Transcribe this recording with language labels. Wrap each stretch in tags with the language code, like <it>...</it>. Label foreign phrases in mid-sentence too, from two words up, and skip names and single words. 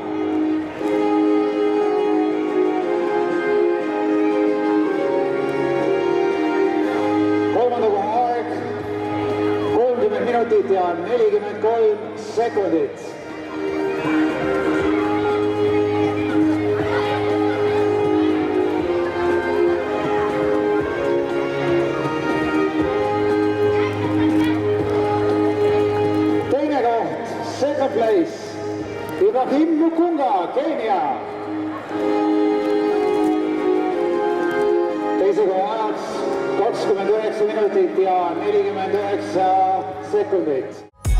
<et>Minutit ja 43 sekundit. Teine koht,</et> <en>second place, Ibrahim Mukunga, Keenia.</en> <et>Teise koha ajaks 29 minutit ja 49 sekundit.</et>